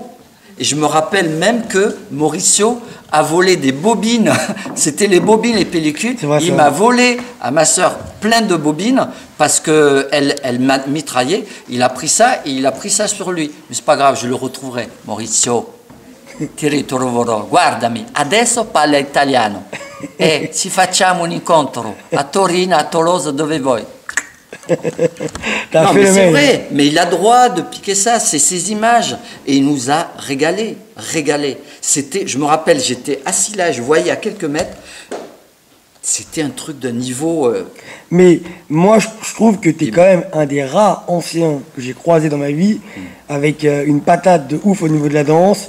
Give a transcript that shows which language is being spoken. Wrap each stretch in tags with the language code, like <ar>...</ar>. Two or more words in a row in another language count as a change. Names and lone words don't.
<fr>Et je me rappelle même que Mauricio a volé des bobines. C'était les bobines, les pellicules. Il m'a volé à ma sœur plein de bobines parce qu'elle m'a mitraillé. Il a pris ça et il a pris ça sur lui. Mais c'est pas grave, je le retrouverai. Mauricio,</fr> <it>ti ritroverò. Guardami, adesso parla italiano. E ci facciamo un incontro a Torino, a Tolosa, dove vuoi.</it> <fr>Non, mais c'est vrai, mais il a droit de piquer ça, c'est ses images. Et il nous a régalé. Je me rappelle, j'étais assis là, je voyais à quelques mètres, c'était un truc d'un niveau... Mais moi, je trouve que tu es quand même un des rares anciens que j'ai croisé dans ma vie, avec une patate de ouf au niveau de la danse.</fr>